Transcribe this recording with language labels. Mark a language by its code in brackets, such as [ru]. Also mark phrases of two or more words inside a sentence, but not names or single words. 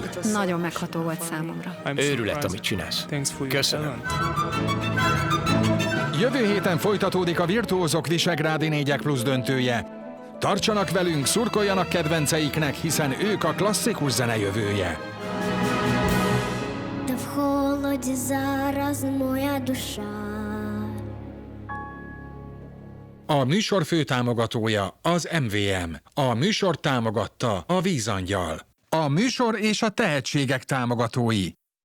[hu] Nagyon megható volt számomra. Őrület, amit csinálsz. Köszönöm. Jövő héten folytatódik a Virtuózok Visegrádi 4+ döntője. Tartsanak velünk, szurkoljanak kedvenceiknek, hiszen ők a klasszikus zene jövője. [uk] Та в холоді зараз моя душа. [hu] A műsor főtámogatója az MVM. A műsor támogatta a Vízangyal. A műsor és a tehetségek támogatói